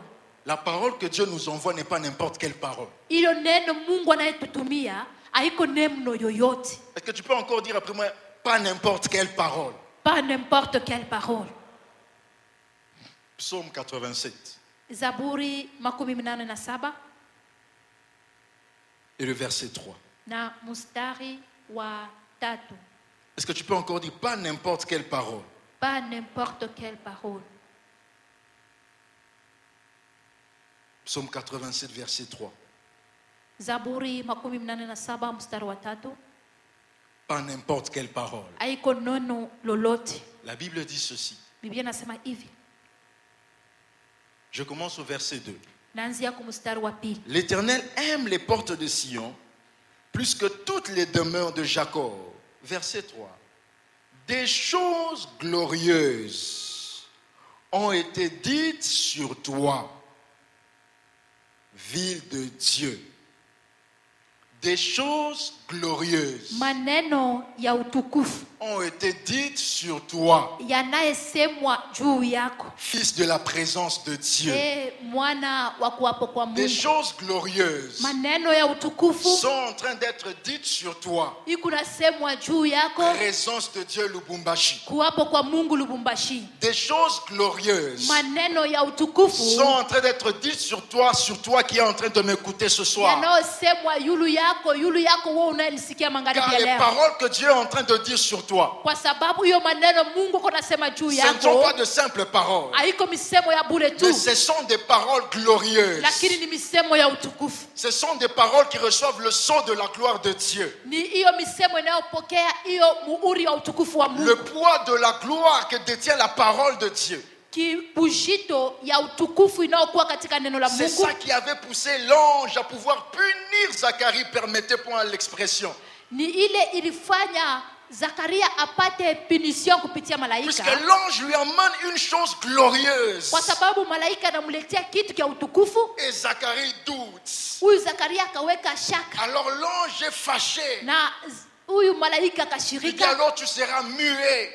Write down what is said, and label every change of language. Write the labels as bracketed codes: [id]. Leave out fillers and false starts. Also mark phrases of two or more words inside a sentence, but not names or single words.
[fr] La parole que Dieu nous envoie n'est pas n'importe quelle parole. Est-ce que tu peux encore dire après moi, pas n'importe quelle parole? Pas n'importe quelle parole. Psaume 87. [sw] Zaburi 87. [fr] Et le verset 3. [sw] Na mustari wa tatu. [fr] Est-ce que tu peux encore dire pas n'importe quelle parole? Pas n'importe quelle parole. Psaume 87, verset 3. [sw] Zaburi 87 mstari wa tatu. [fr] Pas n'importe quelle parole. [sw] Haiko nono lolote. [fr] La Bible dit ceci. [sw] Biblia inasema hivi. [fr] Je commence au verset 2. [sw] Naanzia kwa mstari wa pili. [fr] L'Éternel aime les portes de Sion plus que toutes les demeures de Jacob. Verset 3. Des choses glorieuses ont été dites sur toi, ville de Dieu. Des choses glorieuses [sw] maneno ya utukufu [fr] ont été dites sur toi, [sw] yanayesemwa juu yako, [fr] fils de la présence de Dieu. [sw] Mwana wa kuwapo kwa Mungu. [fr] Des choses glorieuses [sw] maneno ya utukufu [fr] sont en train d'être dites sur toi, [sw] ikunasemwa juu yako, [fr] présence de Dieu Lubumbashi. [sw] kuwapo kwa Mungu Lubumbashi. [fr] Des choses glorieuses [sw] maneno ya utukufu [fr] sont en train d'être dites sur toi qui est en train de m'écouter ce soir. [sw] Yanayosemwa yulu yako wewe unayesikia magharibi ya leo. [fr] Car les paroles que Dieu est en train de dire sur toi, [sw] kwa sababu hiyo maneno Mungu konasema juu yako, [fr] ce ne sont pas de simples paroles, [sw] haiko misemo ya bure tu, [fr] mais ce sont des paroles glorieuses. [sw] Lakini ni misemo ya utukufu. [fr] Ce sont des paroles qui reçoivent le sceau de la gloire de Dieu. [sw] Ni hiyo misemo inayopokea hiyo muhuri wa utukufu wa Mungu. [fr] Le poids de la gloire que détient la parole de Dieu. [sw] Kibujito ya utukufu inayokuwa katika neno la Mungu. [fr] C'est ça qui avait poussé l'ange à pouvoir punir Zacharie, permettez-moi l'expression. [sw] Ni ile ilifanya [fr] Puisque l'ange lui emmène une chose glorieuse. Et Zacharie doute. Alors l'ange est fâché. Il dit alors tu seras muet.